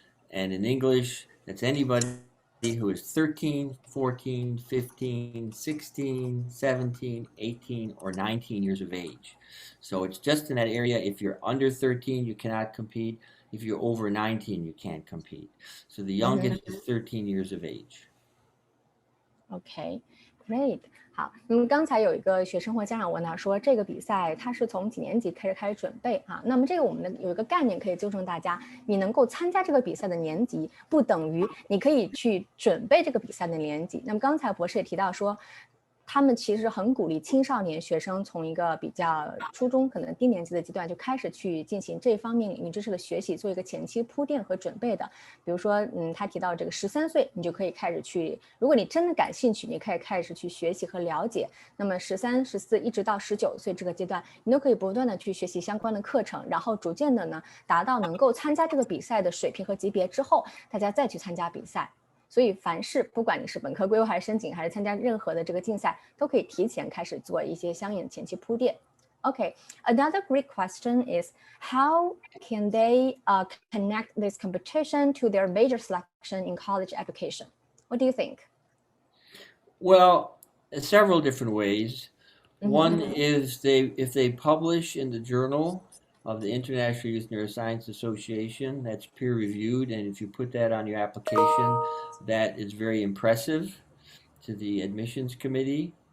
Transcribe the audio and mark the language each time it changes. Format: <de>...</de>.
<en>And in English, that's anybody who is 13, 14, 15, 16, 17, 18, or 19 years of age. So it's just in that area. If you're under 13, you cannot compete. If you're over 19, you can't compete. So the youngest is 13 years of age. Okay, great.</en> <zh>好，那么刚才有一个学生或家长问他说，这个比赛他是从几年级开始准备啊？那么这个我们有一个概念可以纠正大家，你能够参加这个比赛的年级，不等于你可以去准备这个比赛的年级。那么刚才博士也提到说，他们其实很鼓励青少年学生从一个比较初中可能低年级的阶段就开始去进行这方面领域知识的学习，做一个前期铺垫和准备的。比如说他提到这个13岁你就可以开始去，如果你真的感兴趣，你可以开始去学习和了解。那么13、14一直到19岁这个阶段，你都可以不断的去学习相关的课程，然后逐渐的呢达到能够参加这个比赛的水平和级别之后，大家再去参加比赛。所以凡是不管你是本科规划还是申请还是参加任何的这个竞赛，都可以提前开始做一些相应的前期铺垫。</zh> <en>Okay, another great question is, how can they connect this competition to their major selection in college application? What do you think? Well, several different ways. One is if they publish in the journal of the International Youth Neuroscience Association, that's peer reviewed, and if you put that on your application, that is very impressive to the admissions committee.</en>